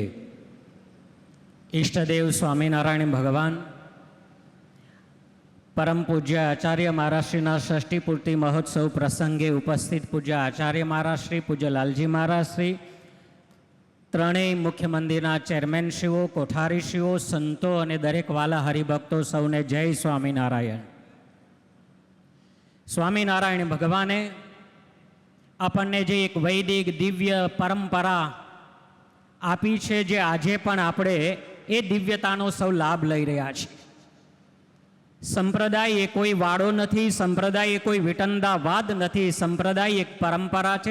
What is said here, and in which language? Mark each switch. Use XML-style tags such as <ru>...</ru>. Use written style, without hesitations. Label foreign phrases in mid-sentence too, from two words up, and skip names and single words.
<gu>ઇષ્ટદેવ સ્વામીનારાયણ ભગવાન પરમ પૂજ્ય આચાર્ય મહારાજ શ્રીના ષષ્ઠી પૂર્તિ મહોત્સવ પ્રસંગે ઉપસ્થિત પૂજ્ય આચાર્ય મહારાજ શ્રી, પૂજ્ય લાલજી મહારાજ શ્રી, ત્રણેય મુખ્ય મંદિરના ચેરમેન શ્રીઓ, કોઠારી શ્રીઓ, સંતો और દરેક વાલા હરિભક્તો સૌને જય સ્વામીનારાયણ। સ્વામીનારાયણ ભગવાને આપણને જે એક વૈદિક દિવ્ય પરંપરા આપી છે, જે આજે પણ આપણે એ દિવ્યતાનો સૌ લાભ લઈ રહ્યા છીએ. સંપ્રદાય એ કોઈ વાડો નથી, સંપ્રદાય એ કોઈ વિટંદાવાદ નથી, સંપ્રદાય એક પરંપરા છે.</gu>